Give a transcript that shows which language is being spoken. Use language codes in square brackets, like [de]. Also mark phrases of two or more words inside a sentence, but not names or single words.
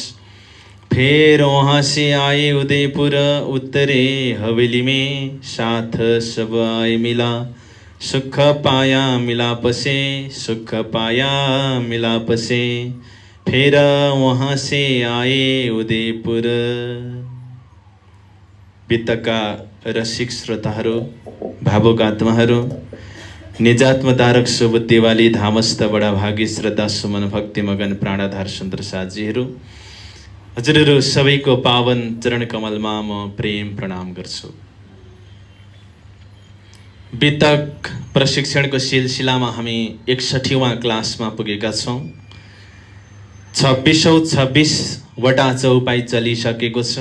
[hi] फिर वहाँ से आए उदयपुर, उतरे हवेली में, साथ सब आए मिला, सुख पाया मिलाप से, सुख पाया मिलाप से। फिर वहाँ से आए उदयपुर। [ne] वितका रसिक श्रोताहरू, भावुक आत्माहरू, निजात्मधारक शुभ दिवाली धामस्थ बडा भागी श्रद्धा सुमन भक्ति मगन प्राणाधार सुन्दर साथीहरू, हजुरहरू सबैको पावन चरण कमलमा म प्रेम प्रणाम गर्छु। वितक प्रशिक्षणको सिलसिलामा हामी 61वां क्लासमा पुगेका छौँ। 26 वटा चौपाई चलिसकेको छ।